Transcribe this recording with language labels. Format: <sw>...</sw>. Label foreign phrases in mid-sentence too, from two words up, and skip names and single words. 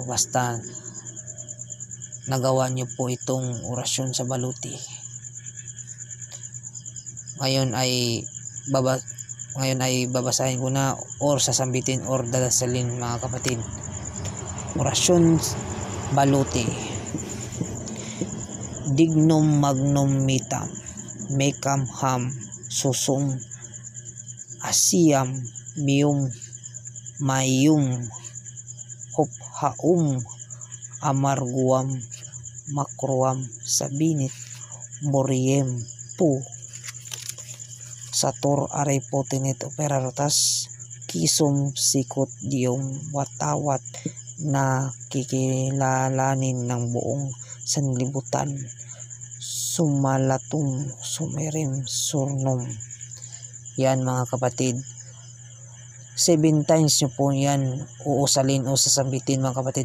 <tl>Basta nagawa nyo po itong orasyon sa baluti. Ngayon ay babasahin ko na or sasambitin or dadasalin mga kapatid. Orasyon baluti. Dignum magnum mitam, mecam ham, susum, asiam, mium, mayum, hophaum, amarguam, makruam, sabinit, moriem, pu, sator arepotenet operarotas, kisum sikot dium watawat, na kikilalanin ng buong sanlibutan, sumalatum sumerim surnum. Yan mga kapatid, 7 times nyo po yan uusalin o sasambitin mga kapatid.</tl>